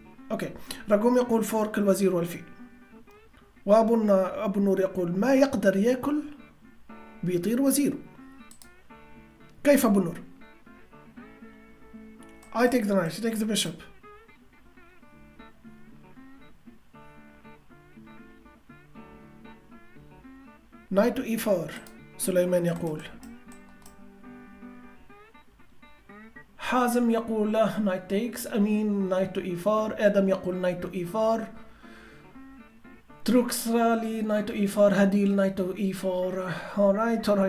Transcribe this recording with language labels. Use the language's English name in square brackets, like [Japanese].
[Arabic] اوكي، رقم يقول فورك الوزير والفيل. وابو النور يقول ما يقدر ياكل بيطير وزيره. كيف [English] ابو النور؟ I take the knight, you take the bishop. Knight to e4. سليمان [Arabic] يقول حازم يقول له [English] knight takes. أمين knight to e4. آدم [Arabic] يقول [English] knight to e4. Trux rally knight to e4. Hadil knight to e4. Alright.